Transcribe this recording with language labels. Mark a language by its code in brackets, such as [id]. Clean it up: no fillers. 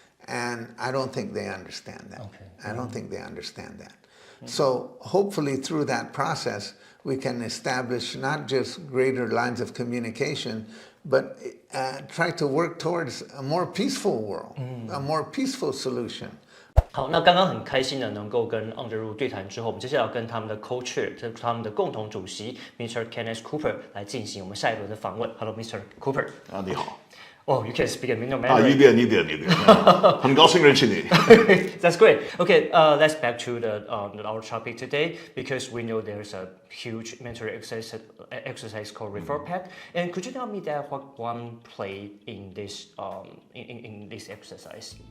[en] And I don't think they understand that. Okay. I don't think they understand that. So hopefully through that process, we can establish not just greater lines of communication, but try to work towards a more peaceful world, a more peaceful solution. [zh] 好，那刚刚很开心的能够跟 Underwood 对谈之后，我们接下来要跟他们的 co-chair， 他们的共同主席 Mr. Kenneth Cooper 来进行我们下一轮的访问。 [en] Hello, Mr. Cooper。 [zh] 你好。 [en] Oh, you can speak in Mandarin. [zh] 一点，很高兴认识你。 [en] That's great. Okay, let's back to our topic today because we know there's a huge military exercise called ReforPac. And could you tell me that what Guam played in this in this exercise?